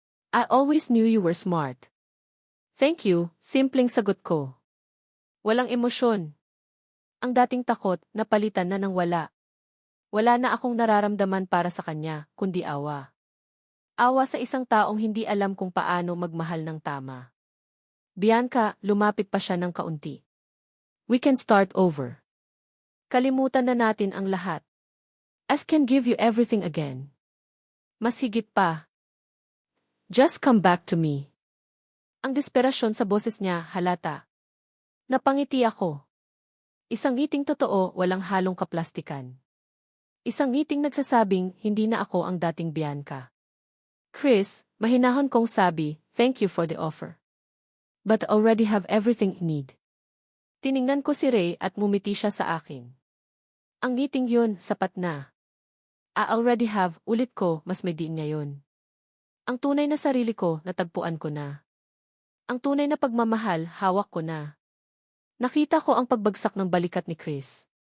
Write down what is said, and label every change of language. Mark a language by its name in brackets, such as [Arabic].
[English] I always knew you were smart. Thank you, [Filipino] simpleng sagot ko. Walang emosyon. Ang dating takot, napalitan na ng wala. Wala na akong nararamdaman para sa kanya, kundi awa. Awa sa isang taong hindi alam kung paano magmahal ng tama. Bianca, lumapit pa siya ng kaunti. [English] We can start over. [Filipino] Kalimutan na natin ang lahat. [English] As can give you everything again. [Filipino] Mas higit pa. [English] Just come back to me. [Filipino] Ang desperasyon sa boses niya halata. Napangiti ako. Isang ngiting totoo, walang halong kaplastikan. Isang ngiting nagsasabing, hindi na ako ang dating Bianca. [English] Chris, [Filipino] mahinahon kong sabi, [English] thank you for the offer. But I already have everything I need. [Filipino] Tiningnan ko si Ray at ngumiti siya sa akin. Ang ngiting yun, sapat na. [English] I already have, [Filipino] ulit ko, mas may diin ngayon. Ang tunay na sarili ko, natagpuan ko na. Ang tunay na pagmamahal, hawak ko na. Nakita ko ang pagbagsak ng balikat ni Chris.